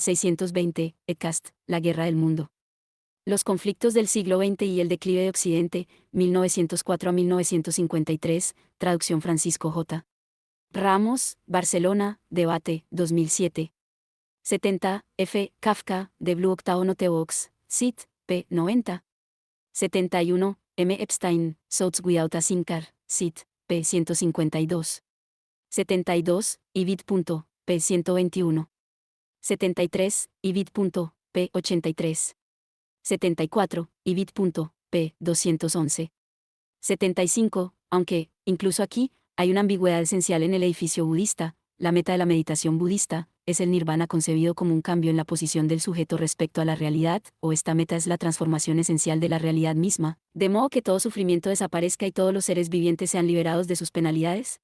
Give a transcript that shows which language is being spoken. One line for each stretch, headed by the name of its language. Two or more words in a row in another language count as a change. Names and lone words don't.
Spanish: 620, Ecast, La guerra del mundo. Los conflictos del siglo XX y el declive de Occidente, 1904 a 1953, traducción Francisco J. Ramos, Barcelona, Debate, 2007. 70. F. Kafka, The Blue Octavo Notebox, Cit. p. 90. 71. M. Epstein, Thoughts Without a Thinker, Cit. p. 152. 72. Ibid. p. 121. 73. Ibid. p. 83. 74. Ibid. p. 211. 75. Aunque, incluso aquí, hay una ambigüedad esencial en el edificio budista, la meta de la meditación budista es el nirvana concebido como un cambio en la posición del sujeto respecto a la realidad, o esta meta es la transformación esencial de la realidad misma, de modo que todo sufrimiento desaparezca y todos los seres vivientes sean liberados de sus penalidades.